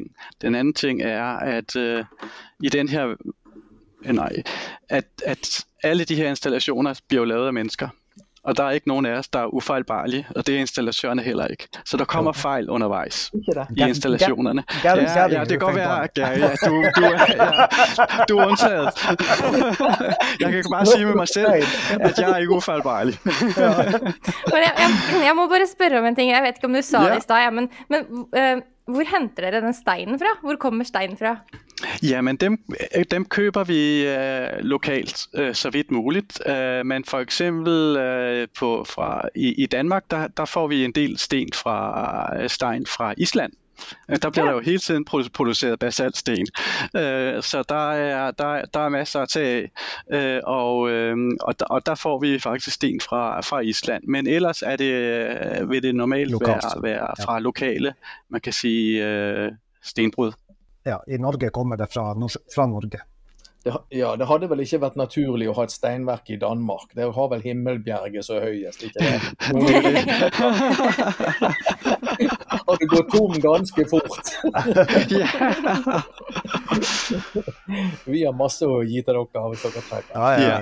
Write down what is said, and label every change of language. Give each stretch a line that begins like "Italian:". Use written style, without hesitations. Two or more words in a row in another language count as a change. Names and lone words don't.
Danish: Den anden ting er, at i den her, at alle de her installationer bliver lavet af mennesker. Og der er ikke nogen af os, der er ufejlbarlige, og det er installatørerne heller ikke. Så der kommer fejl undervejs i installationerne. Ja, det kan godt være, Gary, at du er undtaget. Jeg kan bare sige med mig selv, at jeg er ikke ufejlbarlig.
Norwegian: Men jeg må bare spørre om en ting. Jeg vet ikke om du sa det i stad, men hvor henter dere den steinen fra? Hvor kommer steinen fra?
Danish: Jamen dem køber vi lokalt, så vidt muligt. Men for eksempel i Danmark, der får vi en del stein fra Island. Der bliver der jo hele tiden produceret basaltsten, så der er masser at tage af, og der får vi faktisk sten fra Island. Men ellers vil det normalt være fra lokale, man kan sige, stenbrud. Ja, i Norge kommer det fra Norge.
Norwegian: Det hadde vel ikke vært naturlig å ha et steinverk i Danmark. Det har vel Himmelbjerget så høyest, ikke det? Og det går tom ganske fort. Vi har masse å gi til dere, hvis dere trenger.